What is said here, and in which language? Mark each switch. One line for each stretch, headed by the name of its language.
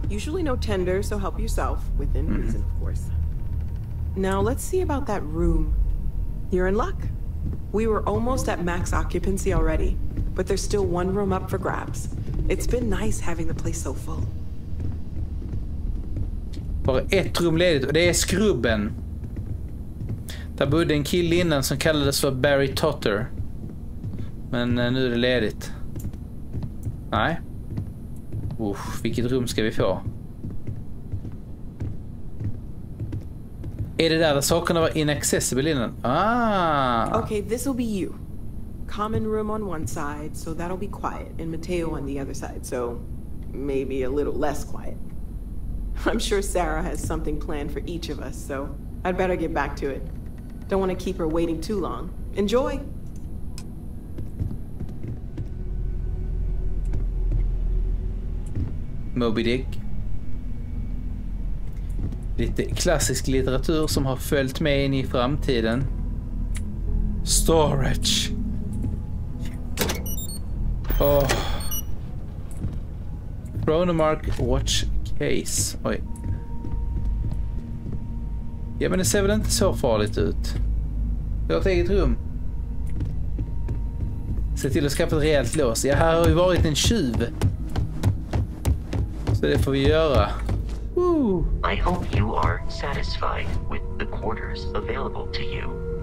English: Usually no tender, so help yourself, within reason, of course. Now let's see about that room. You're in luck. We were almost at max occupancy already, but there's still one room up for grabs. It's been nice having the place so full.
Swedish: Bara ett rum ledigt och det är skrubben. Där bodde en kille innan som kallades för Barry Totter. Men nu är det ledigt. Nej. Vilket rum ska vi få? Är det där sakerna var inaccessible innan?
English: Okay, this will be you. Common room on one side, so that'll be quiet, and Mateo on the other side, so maybe a little less quiet. I'm sure Sarah has something planned for each of us, so I'd better get back to it. Don't want to keep her waiting too long. Enjoy! Moby Dick.
Swedish: Lite klassisk litteratur som har följt med in i framtiden.
English: Storage. Chronomark Watch Case. Oj.
Swedish: Ja, men det ser väl inte så farligt ut. Du har ett eget rum. Se till att skaffa ett rejält lås. Ja, här har ju varit en tjuv. Så det får vi göra. Woo.
English: I hope you are satisfied with the quarters available to you.